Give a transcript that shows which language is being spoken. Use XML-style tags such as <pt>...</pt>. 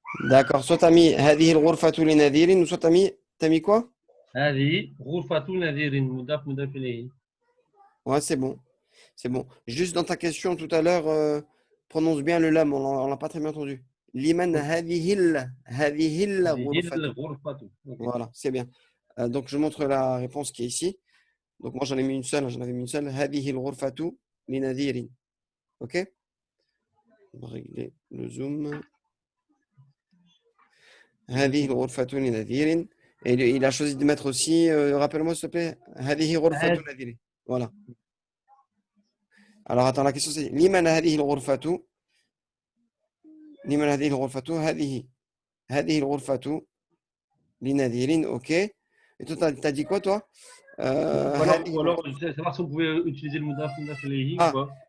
<fr>D'accord. Soit t'as mis</fr> <ar>هذه الغرفة لنذير,</ar> <fr>ou soit t'as mis quoi?</fr> <ar>هذه غرفة نذير مضاف إليه.</ar> <fr>Ouais, c'est bon. C'est bon. Juste dans ta question tout à l'heure, prononce bien le lam, on l'a pas très bien entendu.</fr> <ar>Liman هذه الغرفة. الغرفة. Ok.</ar> <fr>Voilà, c'est bien. Donc je montre la réponse qui est ici. Donc moi j'en ai mis une seule, j'en avais mis une seule.</fr> <ar>هذه الغرفة لنذير.</ar> <fr>OK? On va régler le zoom.</fr> <ar>هذه الغرفة لنذير.</ar> <fr>Et il a choisi de mettre aussi, rappelle-moi s'il te plaît,</fr> <ar>هذه غرفة نذير.</ar> <fr>Voilà. Alors attends, la question c'est</fr> <ar>لمن هذه الغرفة؟ لمن هذه الغرفة؟ هذه الغرفة لنذير.</ar> <fr>OK. Et toi, t'as dit quoi, toi? Ou alors, je sais savoir si on pouvait utiliser le mudaf ilayhi ou pas.</fr>